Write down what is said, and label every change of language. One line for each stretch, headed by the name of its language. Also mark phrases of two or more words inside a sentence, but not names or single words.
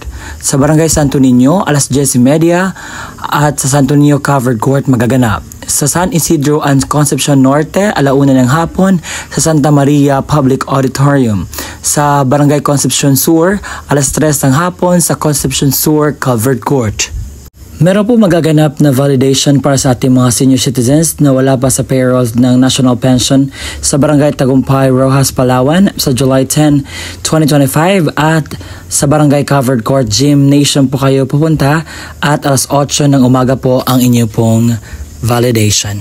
Filipino: Sa Barangay Santo Niño, alas 10:30 at sa Santo Niño Covered Court magaganap. Sa San Isidro and Concepcion Norte, alauna ng hapon sa Santa Maria Public Auditorium. Sa Barangay Concepcion Sur, alas 3 ng hapon sa Concepcion Sur Covered Court. Meron po magaganap na validation para sa ating mga
English: senior citizens
Filipino: na wala pa sa payroll ng National Pension sa Barangay Tagumpay, Rojas, Palawan sa July 10, 2025 at sa Barangay Covered Court Gymnasium po kayo pupunta at alas 8 ng umaga po ang inyo pong validation.